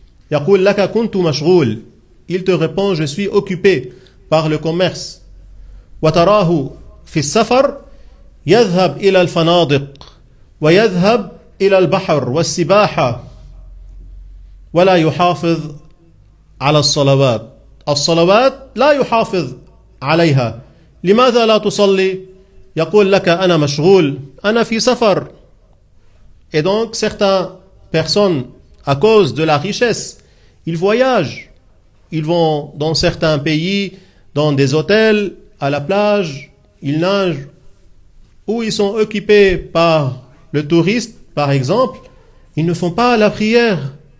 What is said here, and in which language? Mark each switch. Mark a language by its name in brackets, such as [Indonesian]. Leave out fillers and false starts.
[Arabic] يقول لك كنت مشغول. [French] Il te répond je suis occupé par le commerce. [Arabic] وتراه في السفر يذهب إلى الفنادق ويذهب إلى البحر والسباحة ولا يحافظ على الصلوات الصلوات لا يحافظ عليها لماذا لا تصلي يقول لك أنا مشغول أنا في سفر. [French] Et donc certaines personnes à cause de la richesse ils voyagent, ils vont dans certains pays, dans des hôtels, à la plage, ils nagent, ou ils sont occupés par le touriste, par exemple, ils ne font pas la prière.